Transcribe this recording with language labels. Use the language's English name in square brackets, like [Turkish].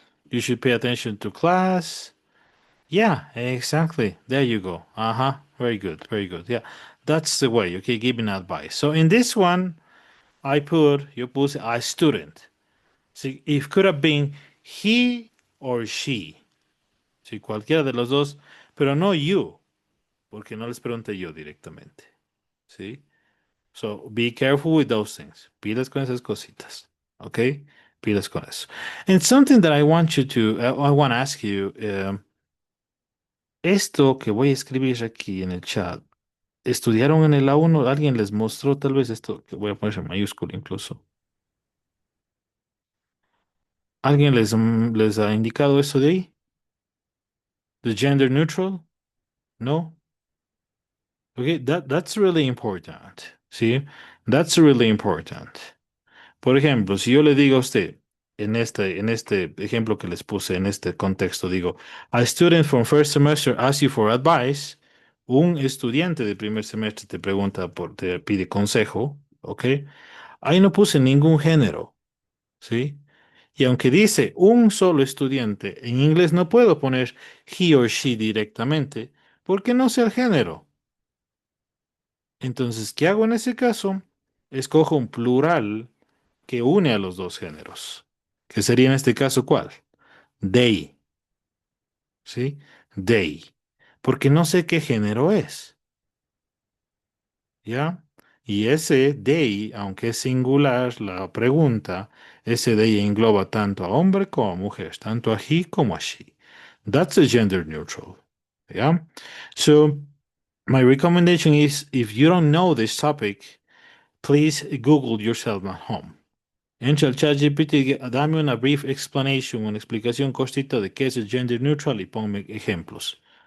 [English] You should pay attention to class. Yeah, exactly. There you go. Uh-huh. Very good. Very good. Yeah. That's the way, okay? Giving advice. So in this one, you put a student. See, it could have been he or she. [Spanish] Sí, cualquiera de los dos, pero no you, porque no les pregunté yo directamente. ¿Sí? [English] So be careful with those things. [Spanish] Pilas con esas cositas. Okay? Pilas con eso. [English] And something that I want you to, I want to ask you, [Spanish] esto que voy a escribir aquí en el chat, ¿estudiaron en el A1? ¿Alguien les mostró tal vez esto? Que voy a poner en mayúscula incluso. ¿Alguien les ha indicado eso de ahí? [English] The gender neutral? No? Okay, that's really important. [Spanish] ¿Sí? [English] That's really important. [Spanish] Por ejemplo, si yo le digo a usted, en este ejemplo que les puse, en este contexto, digo, [English] a student from first semester asks you for advice, [Spanish] un estudiante de primer semestre te pregunta te pide consejo, ¿ok? Ahí no puse ningún género, ¿sí? Y aunque dice un solo estudiante, en inglés no puedo poner he or she directamente, porque no sé el género. Entonces, ¿qué hago en ese caso? Escojo un plural que une a los dos géneros, que sería en este caso ¿cuál? [English] They, [Spanish] ¿sí? They, porque no sé qué género es, ¿ya? Y ese they, aunque es singular la pregunta, ese they engloba tanto a hombre como a mujer, tanto a he como a she. [English] That's a gender neutral, [Spanish] ¿ya? [English] So, my recommendation is if you don't know this topic, please Google yourself at home. [Spanish] Entra al chat GPT, dame una [English] brief explanation, [Spanish] una explicación cortita de qué es el gender neutral y ponme ejemplos.